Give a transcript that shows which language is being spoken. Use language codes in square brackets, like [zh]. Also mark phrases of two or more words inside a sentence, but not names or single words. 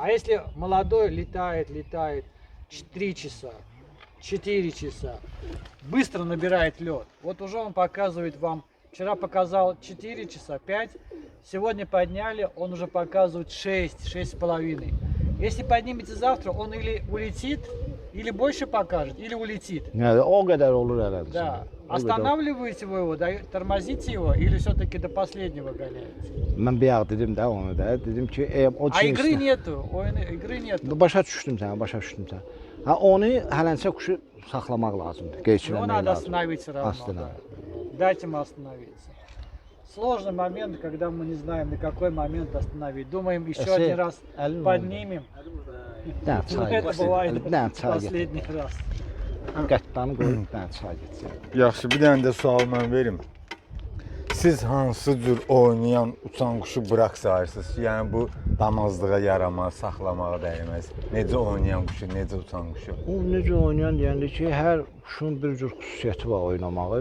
[ru] А если молодой летает 3 часа, 4 часа, быстро набирает лед, вот уже он показывает вам, вчера показал 4 часа, 5, сегодня подняли, он уже показывает 6, 6,5. Если поднимете завтра, он или улетит, или больше покажет, или улетит. [az] Yəni o qədər olur elədir. [ru] Да. [az] O qədər. [ru] Останавливаете вы его, тормозите его или все-таки до последнего гоняете? [az] Mən bir yağ dedim də onu da. Dedim ki, o [ru] А игры [az] cinsdən. [ru] нету, игры nету. [az] Başa düşdüm sən. Ha onu hələncə quşu saxlamaq lazımdır, [ru] Его [az] qeyçiləmək [ru] надо [az] lazımdır. [ru] остановить все равно. Остановить. Да. Дать ему остановиться. Сложный момент, когда мы не знаем, на какой момент остановить. Думаем, еще Если один раз әлin поднимем. [az] Nə [ru] Но [az] çay. [ru] это бывает [az] Nə çay. [ru] последний раз. [az] Qəddanı qoyub nə çay getsin. Yaxşı, bir dənə də sual mən verim. siz hansı cür oynayan uçan quşu bıraq sayırsınız? Yəni bu damazlığa yaramaz, saxlamağa dəyməz. Necə oynayan quşu, necə uçan quşu? O necə oynayan deyəndə ki, hər quşun bir cür xüsusiyyəti var oynamağı.